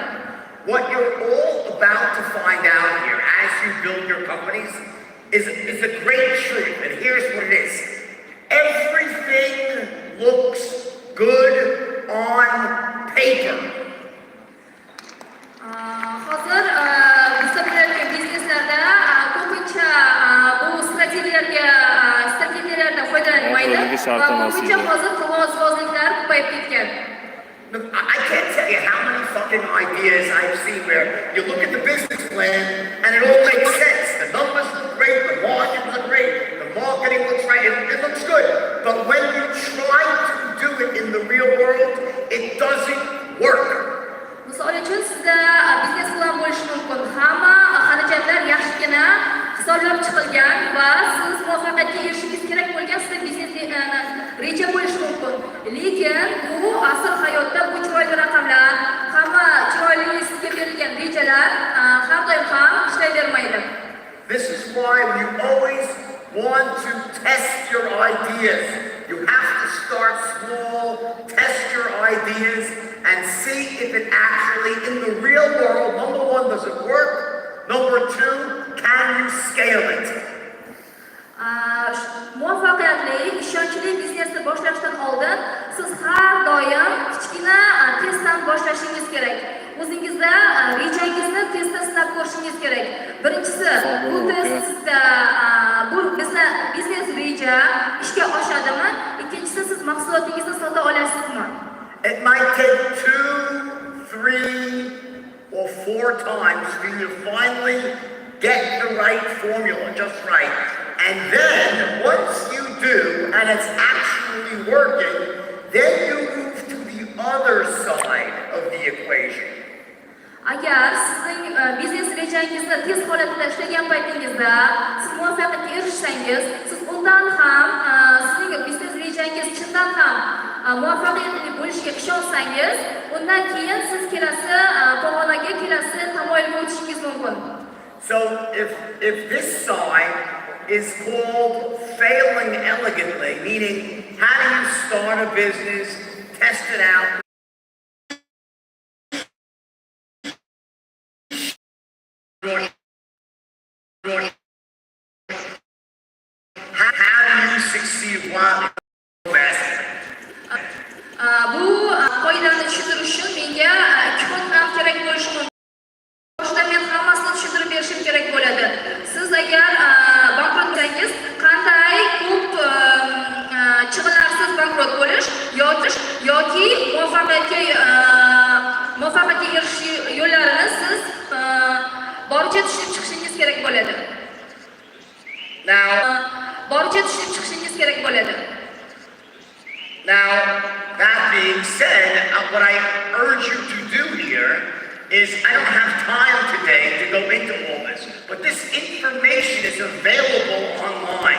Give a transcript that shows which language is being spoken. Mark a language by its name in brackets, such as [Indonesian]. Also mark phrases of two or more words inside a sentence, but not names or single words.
[English] What you're all about to find out here as you build your companies is a great truth, and here's what it is. Everything looks good on paper. [Uzbek] Hozir bizda bo'layotgan bizneslarda ko'pincha bu strategiyalardan foydalanilmaydi va ko'pincha hozir qog'ozbozliklar ko'payib ketgan. [English] I can't tell you how many fucking ideas I've seen where you look at the business plan and it all makes sense. The numbers look great, the margins are great, the marketing looks right, it looks good. But when you try to do it in the real world, it doesn't work. [Uzbek] Misol uchun sizda biznes plan bo'lishi mumkin. Hamma xarajatlar yaxshigina hisoblab chiqilgan va siz muvaffaqiyatga erishishingiz kerak bo'lgan sizda biznes reja bo'lishi mumkin. Lekin bu asl hayotda bu chiroyli raqamlar, hamma chiroyli sizga berilgan rejalar har doim ham ishlayvermaydi. [English] This is why you always want to test your ideas. You have to start small, test your ideas, and see if it actually, in the real world, number one, does it work? Number two, can you scale it? [Uzbek] Muvaffaqiyatli, ishonchli biznesni boshlashdan oldin siz har doim kichkina testdan boshlashingiz kerak. O'zingizda rejangizni testda sinab ko'rishingiz kerak. Birinchisi, bu testda bu biznes reja ishga oshadimi? Ikkinchisi, siz mahsulotingizni sota olasizmi? [English] It might take 2, 3, or 4 times for you to finally get the right formula just right. And then, once you do, and it's actually working, then you move to the other side of the equation. [Uzbek] Agar sizning biznes rejangizni test holatida ishlagan paytingizda siz muvaffaqiyatga erishsangiz, siz undan ham sizning biznes rejangiz chindan ham muvaffaqiyatli bo'lishiga ishonsangiz, undan keyin siz kelasi pog'onaga, kelasi tamoyilga o'tishingiz mumkin. [English] So if this side is called failing elegantly, meaning how do you start a business, test it out, how do you succeed while investing? [Uzbek] Bu qoidani tushuntirish uchun menga 2 kun ham kerak bo'lishi mumkin. Boshida men hammasini tushuntirib berishim kerak bo'ladi. Siz agar bankrot bo'lsangiz, qanday ko'p chig'inlarsiz bankrot bo'lish yoki muvaffaqiyatga erishish yo'llarini siz boricha tushunib chiqishingiz kerak bo'ladi. [English] Now, that being said, what I urge you to do here is, I don't have time today to go into all this, but this information is available online.